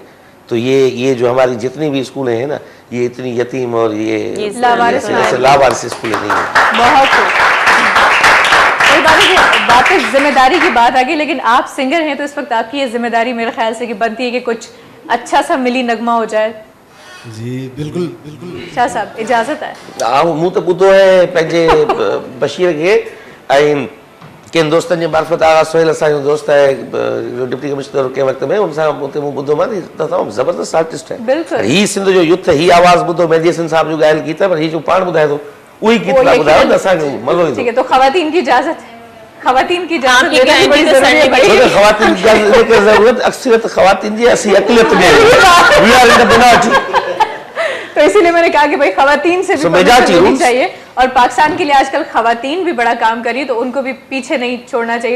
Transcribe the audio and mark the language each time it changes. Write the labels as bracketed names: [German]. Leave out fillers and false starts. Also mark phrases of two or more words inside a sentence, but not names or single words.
[Urdu] تو یہ جو ہماری جتنی بھی اسکولیں ہیں نا، یہ اتنی یتیم اور یہ لاوارث اسکولیں نہیں ہے. بہت واپس ذمہ داری کی بات آ گئی، لیکن آپ سنگر ہیں تو اس وقت آپ کی یہ ذمہ داری میرے خیال سے کہ بنتی ہے کہ کچھ اچھا سا ملی نغمہ ہو جائے. جی بالکل بالکل. شاہ صاحب اجازت ہے? [Sindhi] मूं तो ॿुधो है पंहिंजे बशीर खे ऐं कंहिं दोस्तनि जे मार्फत आगा सोहेल असांजो दोस्त है जो डिप्टी कमिश्नर कंहिं वक़्त में, उन सां उते मूं ॿुधो मां तमामु ज़बरदस्त आर्टिस्ट है। [Urdu] بالکل. [Sindhi] ही सिंध जो युथ ही आवाज़ ॿुधो मेहदी हसन साहब जो ॻायल गीत है, पर ही जो पाण ॿुधाए थो उही गीत ना ॿुधायो त असांखे मज़ो ईंदो। [Urdu] ٹھیک ہے، تو خواتین کی اجازت ہے، خواتین کی اجازت है, खवातीन की इजाजत کی گارنٹی تو سر نے بڑی ہے. خواتین کی اجازت کی ضرورت اکثریت خواتین [Sindhi] जी असी अक़लियत में [English] we are in the minority. [Urdu] تو اسی لیے میں نے کہا کہ بھائی خواتین سے بھی ہونی چاہیے، اور پاکستان کے لیے آج کل خواتین بھی بڑا کام کری، تو ان کو بھی پیچھے نہیں چھوڑنا چاہیے.